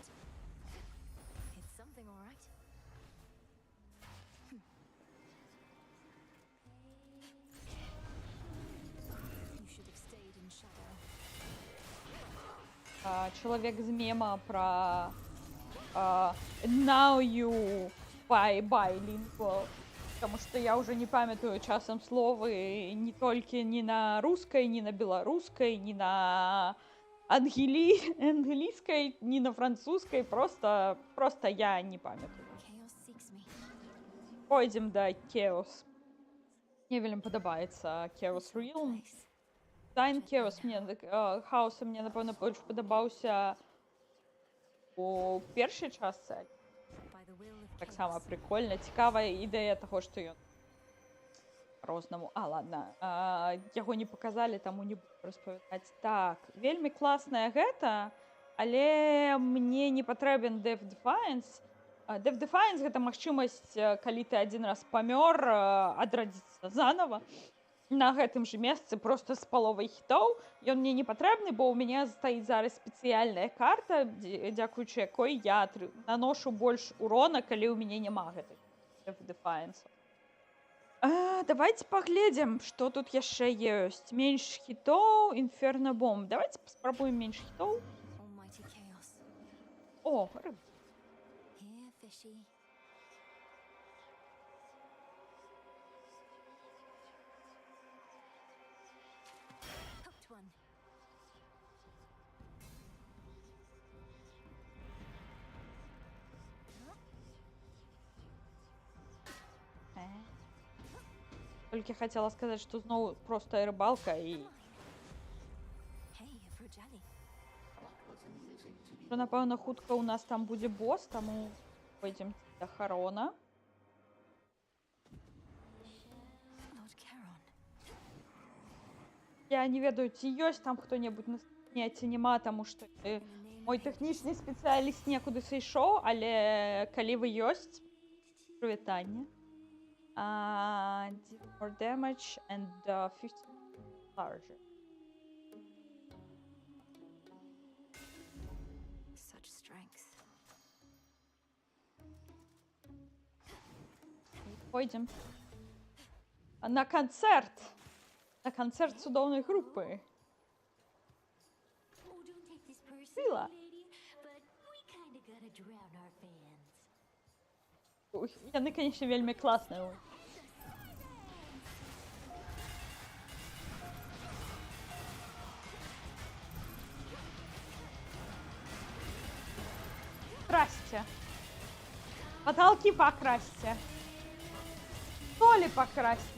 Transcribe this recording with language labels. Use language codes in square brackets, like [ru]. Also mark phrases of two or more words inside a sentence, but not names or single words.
[en] It's something, all right. You should have stayed in shadow. [ru] Человек з мема про [en] now you bilingual, [ru] потому что я уже не памятаю часом словы не только ни на русской, ни на белорусской, ни на английской, ни на французской, просто я не памятаю. [en] Chaos seeks me. [uk] Пойдем до Chaos. Мне вельми подобається Chaos Realm. [en] Place. [be] Дайн Chaos хаоса мне, напэўна, больш падабаўся у першай частцы. [en] By the will of [be] Таксама [en] chaos. [be] прикольна, цікавая ідэя таго, што ён рознаму. Ладно, яго не паказалі, таму не буду распавядаць. Так, вельмі класная гэта, але мне не патрэбен Death Defiance. Death Defiance — гэта магчымасць, калі ты адзін раз памёр, адрадзіцца занова на гэтым жа месцы проста з паловай хітоў. Ён мне не патрэбны, бо ў мяне стаіць зараз спецыяльная карта, дзякуючы якой я наношу больш урона, калі ў мяне няма гэтай Death Defiance. Давайте паглядзім, што тут яшчэ ёсць. Менш хітоў, Inferno Bomb. Давайте паспрабуем менш хітоў. [en] Almighty chaos. [be] О, рыб. [en] Here, fishy. Hooked one. [be] Толькі хацела сказаць, што зноў простая рыбалка і [en] Hey, a frugally. [be] што, напэўна, хутка ў нас там будзе босс, таму пойдзем да Харона. [en] Lord Charon. [be] Я не ведаю, ці ёсць там хто-небудзь на сцэне, ці няма, таму што мой тэхнічны спецыяліст некуды сышоў, але калі вы ёсць, прывітанне. [en] Deal more damage and 50 larger. Such strength. [be] Пойдзем на канцэрт. На канцэрт цудоўнай групы. [en] Oh, don't take this personally, [ru] Сила. [en] lady, but we kinda gotta drown our fans. [be] Яны, канечне, вельмі класныя. [ru] Красьте. Потолки покрасьте. Толи покрасьте.